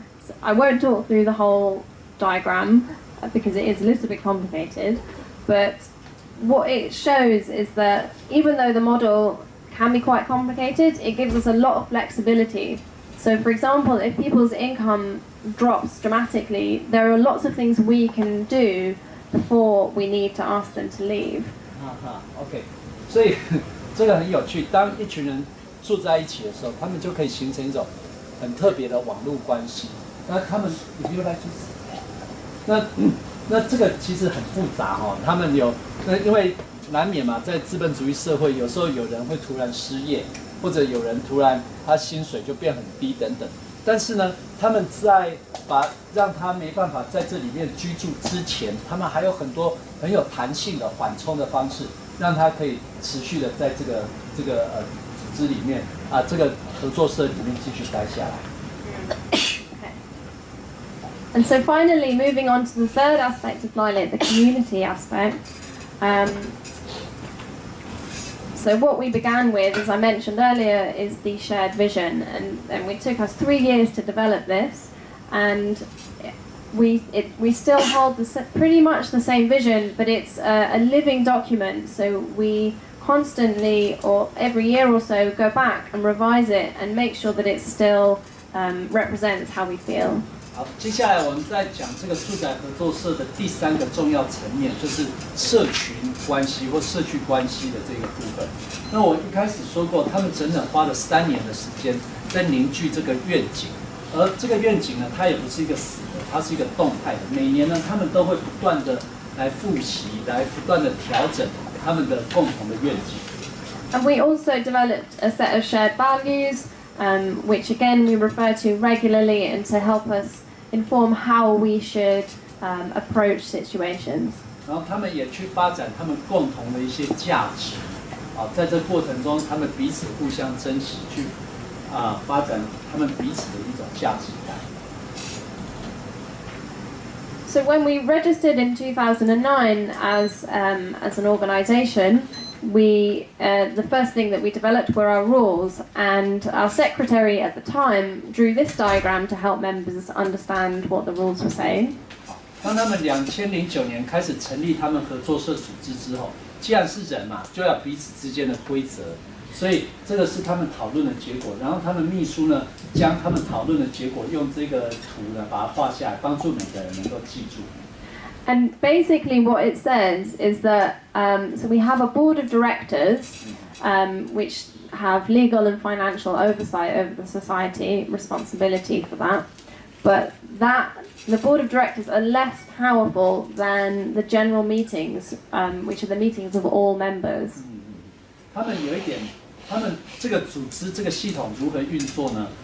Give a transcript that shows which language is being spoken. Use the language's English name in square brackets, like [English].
[English] So I won't talk through the whole diagram because it is a little bit complicated, but what it shows is that even though the model can be quite complicated, it gives us a lot of flexibility. So for example, if people's income drops dramatically, there are lots of things we can do before we need to ask them to leave. [Chinese] OK， 所以这个很有趣。当一群人住在一起的时候，他们就可以形成一种很特别的网络关系。那他们 ， [English] if you like to， [Chinese] 那这个其实很复杂哦。他们因为难免嘛，在资本主义社会，有时候有人会突然失业，或者有人突然他薪水就变很低等等。但是呢，他们在让他没办法在这里面居住之前，他们还有很多很有弹性的缓冲的方式，让他可以持续的在这个组织里面这个合作社里面继续待下来。 [English] And so finally, moving on to the third aspect of LILAC, the community aspect. So what we began with, as I mentioned earlier, is the shared vision, and it took us 3 years to develop this, and we still hold pretty much the same vision, but it's a living document. So we constantly, or every year or so, go back and revise it and make sure that it still represents how we feel. [Chinese] 好，接下来我们再讲这个住宅合作社的第3个重要层面，就是社群关系或社区关系的这个部分。那我一开始说过，他们整整花了3年的时间在凝聚这个愿景，而这个愿景呢，它也不是一个死的，它是一个动态的。每年呢，他们都会不断的来复习，来不断的调整他们的共同的愿景。 [English] And we also developed a set of shared values, which again we refer to regularly, and to help us inform how we should approach situations. [Chinese] 然后他们也去发展他们共同的一些价值，在这过程中，他们彼此互相珍惜，去发展他们彼此的一种价值感。 [English] So when we registered in 2009 as an organisation, the first thing that we developed were our rules, and our secretary at the time drew this diagram to help members understand what the rules were saying. [Chinese] 当他们2009年开始成立他们合作社组织之后，既然是人嘛，就要彼此之间的规则，所以这个是他们讨论的结果。然后他们秘书呢，将他们讨论的结果用这个图呢把它画下来，帮助每个人能够记住。 [English] And basically what it says is that, so we have a board of directors, which have legal and financial oversight over the society, responsibility for that. but the board of directors are less powerful than the general meetings, which are the meetings of all members. [Chinese] 他们有一点，他们这个组织这个系统如何运作呢？